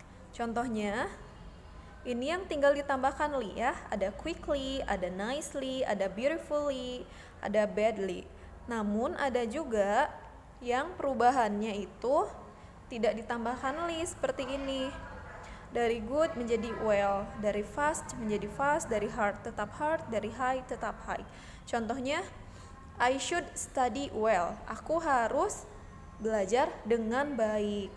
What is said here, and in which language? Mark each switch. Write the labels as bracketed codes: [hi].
[id] Contohnya, ini yang tinggal ditambahkan li ya, ada quickly, ada nicely, ada beautifully, ada badly. Namun ada juga yang perubahannya itu tidak ditambahkan li seperti ini. Dari good menjadi well, dari fast menjadi fast, dari hard tetap hard, dari high tetap high. Contohnya, [en] I should study well. [id] Aku harus belajar dengan baik.